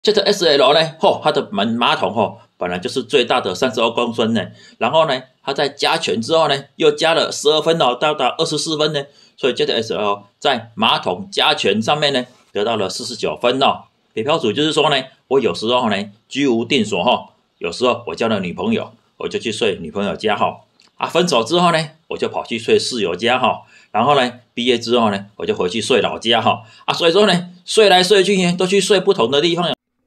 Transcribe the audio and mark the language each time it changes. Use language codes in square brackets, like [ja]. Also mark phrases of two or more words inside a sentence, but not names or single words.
[zh] Jet SL 呢，它的馬桶本來就是最大的32公升呢，然後呢，它在加權之後呢，又加了 12分到達24分呢，所以 Jet SL 在馬桶加權上面呢，得到了49分北漂族就是說呢，我有時候呢居無定所有時候我交了女朋友，我就去睡女朋友家分手之後呢，我就跑去睡室友家然後呢，畢業之後呢，我就回去睡老家所以說呢，睡來睡去呢，都去睡不同的地方。